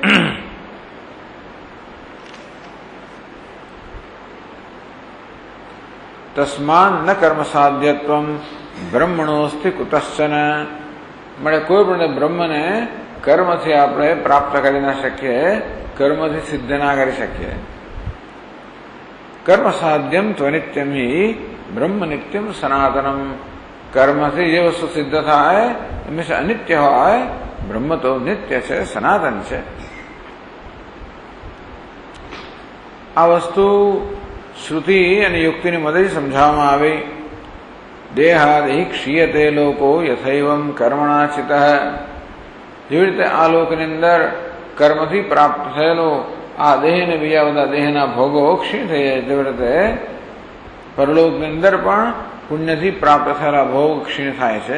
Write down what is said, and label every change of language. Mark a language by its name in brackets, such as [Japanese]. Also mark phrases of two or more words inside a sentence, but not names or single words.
[Sanskrit] तस्मान न कर्म साध्यत्वम ब्रह्मणोस्ति कुतश्चन. [Gujarati] મળે કોઈ પણ બ્રહ્મને કર્મથી આપણે પ્રાપ્ત કરી ના શકીએ, કર્મથી સિદ્ધ ના કરી શકીએ. [Sanskrit] कर्म साध्यम त्वनित्यम ही ब्रह्म नित्यम सनातनम। [Hindi] कर्म से ये वस्तु सिद्ध था है, इनमें से अनित्य हुआ है, ब्रह्म तो नित्य [Gujarati] છે, સનાતન છે। આ વસ્તુ શ્રુતિ અને યુક્તિની મદદથી સમજાવવામાં આવી। [Sanskrit] देहादि क्षीयते लोको यथैवम कर्मणा चितः। [Gujarati] જેવી રીતે આ લોકની અંદર કર્મથી પ્રાપ્ત થયેલો આ દેહને બીજા બધા દેહના ભોગો ક્ષીણ થઈ જાય, તેવી રીતે પરલોકની અંદર પણ પુણ્યથી પ્રાપ્ત થયેલા ભોગ ક્ષીણ થાય છે।